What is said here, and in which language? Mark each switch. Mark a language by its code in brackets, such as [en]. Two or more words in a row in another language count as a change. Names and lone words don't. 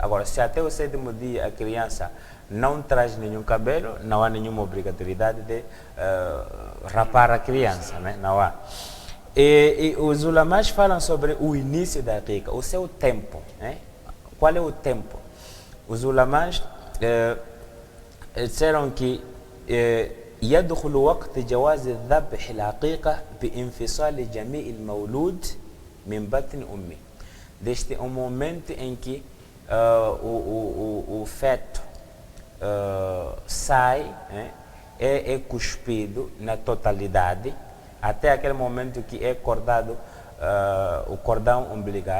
[pt] Agora, se até o 7º dia a criança não traz nenhum cabelo, não há nenhuma obrigatoriedade de rapar a criança, né? Não há. E os ulamás falam sobre o início da aqiqa, o seu tempo. Né? Qual é o tempo? Os ulamás disseram que [ar] يدخل وقت جواز الذبح العقيقة بانفصال جميع المولود من بطن أمه. [pt] Desde o momento em que o feto sai, né, é cuspido na totalidade, até aquele momento que é cortado o cordão umbilical.